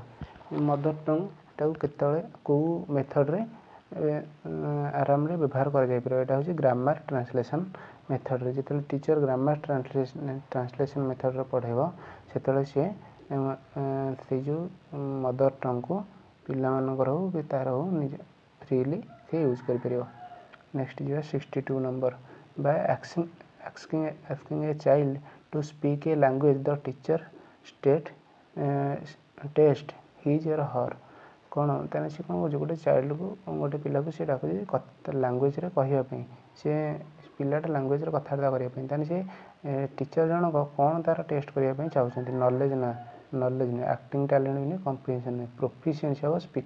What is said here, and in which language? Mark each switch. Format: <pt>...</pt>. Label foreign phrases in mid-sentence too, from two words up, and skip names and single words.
<or>ମଦର ଟଙ୍ଗଟାକୁ କେତେବେଳେ କେଉଁ ମେଥଡ଼ରେ ଆରାମରେ ବ୍ୟବହାର କରାଯାଇପାରିବ, ଏଇଟା ହେଉଛି ଗ୍ରାମାର ଟ୍ରାନ୍ସଲେସନ୍ ମେଥଡ଼ରେ। ଯେତେବେଳେ ଟିଚର ଗ୍ରାମାର ଟ୍ରାନ୍ସଲେସନ୍ ମେଥଡ଼ରେ ପଢ଼ାଇବ, ସେତେବେଳେ ସିଏ ସେଇ ଯେଉଁ ମଦର ଟଙ୍ଗକୁ ପିଲାମାନଙ୍କର ହଉ କି ତା'ର ହଉ ନିଜେ ଫ୍ରିଲି ସେ ୟୁଜ୍ କରିପାରିବ। ନେକ୍ସଟ ଯିବା 62 ନମ୍ବର ବାଇ</or> <en>asking a child to speak a language the teacher test his or her।</en> <or>କ'ଣ ତାହେଲେ ସେ କ'ଣ କହୁଛି, ଗୋଟେ ଚାଇଲ୍ଡକୁ ଗୋଟେ ପିଲାକୁ ସେ ଡାକୁଛି ଲାଙ୍ଗୁଏଜରେ କହିବା ପାଇଁ, ସେ ପିଲାଟା ଲାଙ୍ଗୁଏଜରେ କଥାବାର୍ତ୍ତା କରିବା ପାଇଁ, ତାହେଲେ ସେ ଟିଚର ଜଣକ କ'ଣ ତା'ର ଟେଷ୍ଟ କରିବା ପାଇଁ ଚାହୁଁଛନ୍ତି। ନଲେଜ ନୁହେଁ,</or> <en>acting talent</en> <or>ନୁହେଁ, କମ୍ପ୍ରିହେନ୍ସନ୍ ନୁହେଁ,</or> <en>proficiency of speaking.</en>